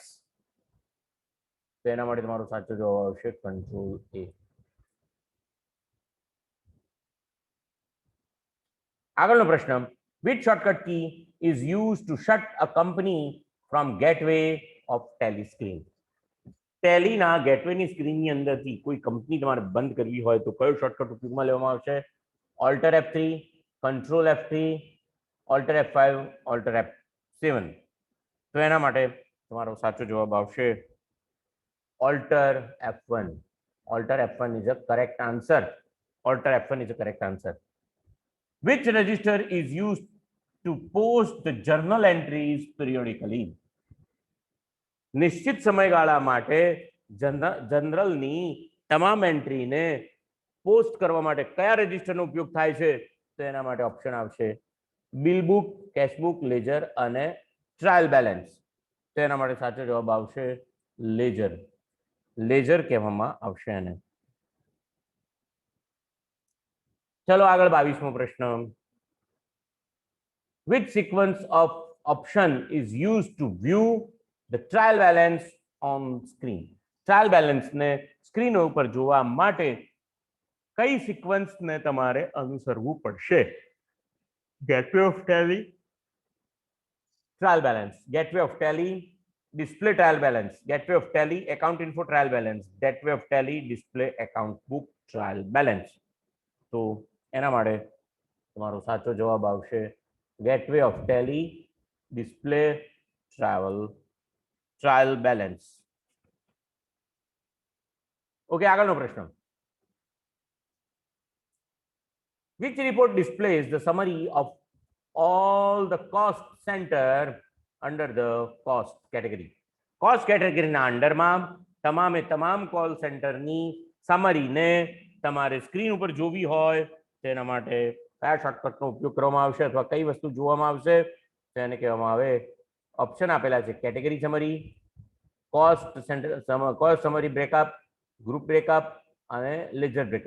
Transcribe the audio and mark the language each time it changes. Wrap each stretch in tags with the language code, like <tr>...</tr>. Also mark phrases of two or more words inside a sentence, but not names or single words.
<gu>તેના માટે તમારો સાચો જવાબ આવશે કંટ્રોલ એ. આગળનો પ્રશ્ન,</gu> <en>which shortcut key is used to shut a company from gateway of tally screen?</en> <gu>ટેલીના ગેટવેની સ્ક્રીનની અંદરથી કોઈ કંપની તમારે બંધ કરવી હોય તો કયો શોર્ટકટ ઉપયોગમાં લેવામાં આવશે? ઓલ્ટર F3, કંટ્રોલ F3, ઓલ્ટર F5, ઓલ્ટર F7. તો એના માટે તમારો સાચો જવાબ આવશે Alter F1.</gu> <en>Alter F1 is a correct answer. Alter F1 is a correct answer. Which register is used to post the journal entries periodically?</en> <gu>નિશ્ચિત સમયગાળા માટે જનરલની તમામ એન્ટ્રીને પોસ્ટ કરવા માટે કયા રજિસ્ટરનો ઉપયોગ થાય છે? તો એના માટે ઓપ્શન આવશે</gu> <en>bill book, cash book,</en> <gu>લેજર અને</gu> <en>trial balance.</en> <gu>તો એના માટે સાચો જવાબ આવશે લેજર. લેજર કહેવામાં આવશે એને. ચલો આગળ 22મો પ્રશ્ન.</gu> <en>Which sequence of option is used to view the trial balance on screen?</en> <gu>ટ્રાયલ બેલેન્સને સ્ક્રીન ઉપર જોવા માટે કઈ સિક્વન્સને તમારે અનુસરવું પડશે?</gu> <en>Gateway of Tally, Trial Balance, Gateway of Tally, display trial balance, gateway of tally, account info trial balance, gateway of tally, display account book trial balance.</en> <gu>તો એના માટે તમારો સાચો જવાબ આવશે</gu> <en>Gateway of Tally, Display Trial Balance.</en> <gu>ઓકે, આગળનો પ્રશ્ન.</gu> <en>Which report displays the summary of all the cost center under the cost category?</en> <gu>કોસ્ટ કેટેગરીના અંડરમાં તમામે તમામ કોલ સેન્ટરની સમરીને તમારે સ્ક્રીન ઉપર જોવી હોય તેના માટે કયા શોર્ટકટનો ઉપયોગ કરવામાં આવશે અથવા કઈ વસ્તુ જોવામાં આવશે તેને કહેવામાં આવે. ઓપ્શન આપેલા છે</gu> <en>Category Summary, Cost Center, Cost Summary Breakup, Group Breakup</en> <gu>અને</gu> <en>Ledger Breakup.</en>